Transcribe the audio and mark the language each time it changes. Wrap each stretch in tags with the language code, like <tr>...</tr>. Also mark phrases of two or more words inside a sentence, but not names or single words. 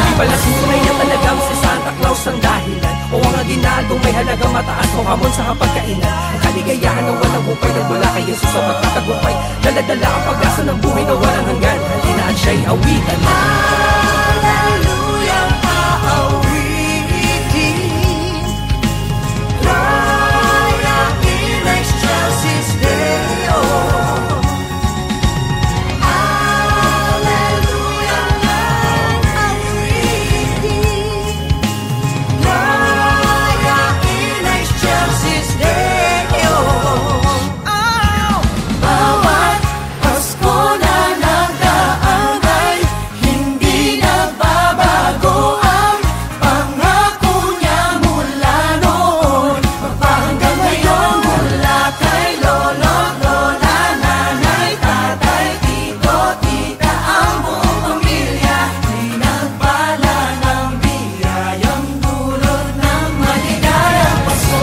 <tl>Hindi pala tunay na talagang si Santa Claus ang dahilan o ang aginaldong may halagang mataas o hamon sa hapagkainan. Ang kaligayahan ng walang hupay nagmula kay Jesus sa magtatagumpay. Daladala ang pag-asa ng buhay na walang hanggan. Halina at siya'y awitan na. Hallelujah, aawitin.</tl> <la>Gloria in excelsis Deo.</la> <tl>Hallelujah, aawitin.</tl> <la>Gloria in excelsis Deo.</la> <tl>Bawat Pasko na nagdaan ay hindi nagbabago ang pangako niya mula noon, magpahanggang ngayon. Mula kay lolo't lola, nanay, tatay, tito, tita, ang buong pamilya pinagpala ng biyayang dulot ng maligayang Pasko.</tl>